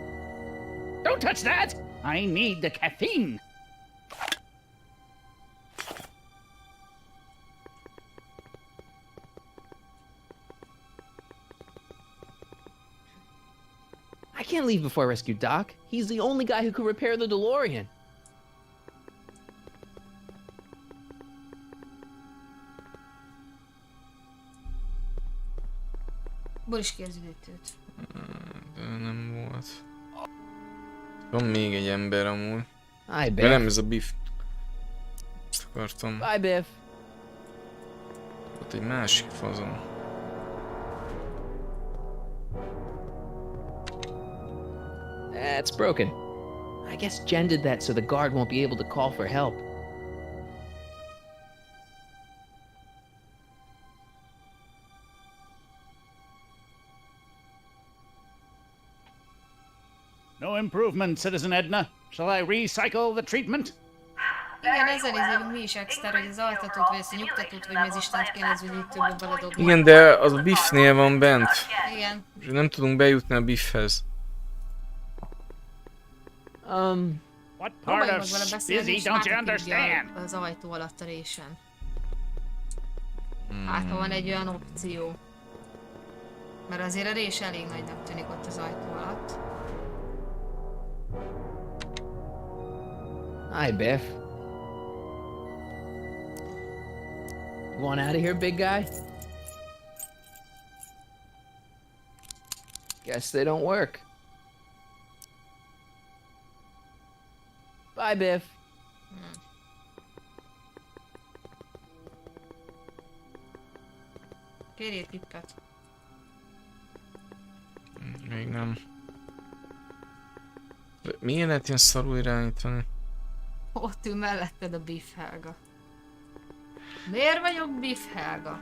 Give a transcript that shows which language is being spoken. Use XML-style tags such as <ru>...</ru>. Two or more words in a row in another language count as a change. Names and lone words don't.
<en>Don't touch that! I need the caffeine. I can't leave before I rescue Doc. He's the only guy who could repair the DeLorean.</en> <hu>Boris ki az üdítőt. De nem volt. Van még egy ember amúgy.</hu> <en>Hi,</en> <hu>De Biff. nem ez a Biff. Ezt akartam.</hu> <en>Bye, Biff.</en> <hu>Ott egy másik fazon.</hu> <en>That's broken. I guess Jen did that so the guard won't be able to call for help. No improvement, Citizen Edna. Shall I recycle the treatment?</en> <hu>Igen, ezen nézünk mi is extra, hogy az altatót, vagy ezt a nyugtatót, vagy mi az Istent kéne az üdítőbe beledobni. Igen, de az a Biffnél van bent. Igen. És nem tudunk bejutni a Biffhez.</hu> <en>What part</en> <hu>Próbálj</hu> <en>of</en> <hu>meg vele beszélni,</hu> <en>busy</en> <hu>és</hu> <en>don't you</en> <hu>átadja</hu> <en>understand?</en> <hu>az ajtó alatt a résen. Hát, ha van egy olyan opció. Mert azért a rés elég nagynak tűnik ott az ajtó alatt.</hu> <en>Hi, Biff. You want out of here, big guy? Guess they don't work. Bye, Biff.</en> <hu>Kérjél tippet. Még nem. De miért lehet ilyen szarul irányítani? Ott ül melletted a Biff Helga. Miért vagyok Biff Helga?</hu>